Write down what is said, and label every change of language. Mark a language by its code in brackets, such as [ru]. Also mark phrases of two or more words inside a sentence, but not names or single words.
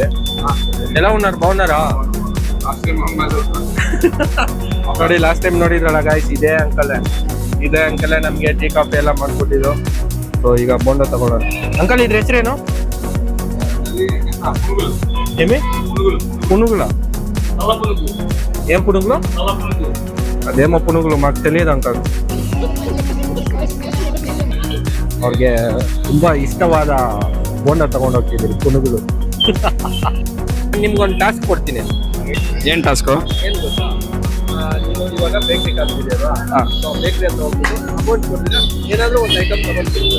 [te] ఎలా ఉన్నారు బాగున్నారా? [kn] ನೋಡಿ, [en] last time [kn] ನೋಡಿದ್ರಲ್ಲ ಗಾಯ್ಸ್, ಇದೇ ಅಂಕಲೇ ನಮ್ಗೆ ಟೀ ಕಾಫಿ ಎಲ್ಲ ಮಾಡ್ಕೊಟ್ಟಿದ್ರು. ಸೊ ಈಗ ಬೋಂಡ ತಗೊಳ್ಳೋಣ. ಅಂಕಲ್, ಇದ್ರ ಹೆಸರೇನು? [te] ఏమి పునుగుల? ఏం పునుగులు? అదేమో పునుగులు మాకు తెలియదు అంకల్. [kn] ಅವ್ರಿಗೆ ತುಂಬಾ ಇಷ್ಟವಾದ ಬೋಂಡ ತಗೊಂಡೋಗ್ತಿದ್ರು ಪುನುಗುಲು. ನಿಮ್ಗೊಂದು ಟಾಸ್ಕ್ ಕೊಡ್ತೀನಿ. ಏನ್ ಟಾಸ್ಕು? ಏನ್ ಗೊತ್ತಾ, ನೀವು ಇವಾಗ ಬೇಕ್ರಿ ಕಲ್ತಿದ್ದೀರಾ? ಬೇಕ್ರಿ ಹತ್ರ ಹೋಗ್ಬಿಟ್ಟು ಅಮೌಂಟ್ ಕೊಟ್ಟಿದ್ರೆ ಏನಾದ್ರೂ ಒಂದು ಐಟಮ್ ತಗೊಂಡ್ಬಿಡ್ಬೋದು.